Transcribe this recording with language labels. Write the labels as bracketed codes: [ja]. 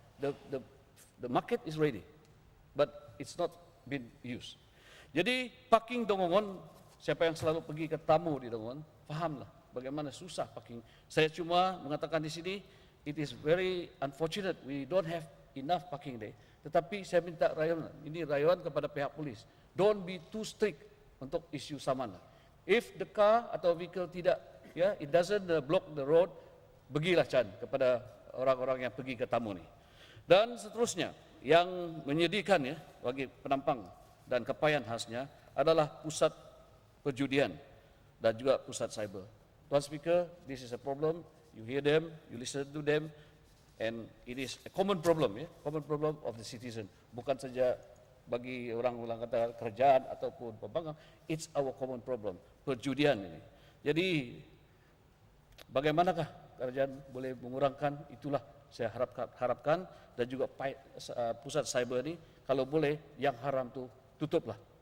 [en] The market is ready, but it's not been used. [ms] Jadi parking Dongongon, siapa yang selalu pergi ke tamu di Dongongon, fahamlah bagaimana susah parking. Saya cuma mengatakan di sini, [en] it is very unfortunate we don't have enough parking there. [ms] Tetapi saya minta rayuan kepada pihak polis, [en] don't be too strict [ms] untuk isu saman. [en] If the car [ms] atau vehicle tidak [en] it doesn't block the road, [ms] pergilah Chan kepada orang-orang yang pergi ke tamu ni. Dan seterusnya, yang menyedihkan bagi Penampang dan Kapayan khasnya adalah pusat perjudian dan juga pusat cyber. [en] Tuan Speaker, this is a problem, you hear them, you listen to them, and it is a common problem, common problem of the citizen. [ms] Bukan saja bagi orang-orang kata kerajaan ataupun pembangkang, [en] it's our common problem, [ms] perjudian ini. Jadi, bagaimanakah kerajaan boleh mengurangkan, itulah saya harapkan, dan juga pusat cyber ini, kalau boleh, yang haram tu tutuplah.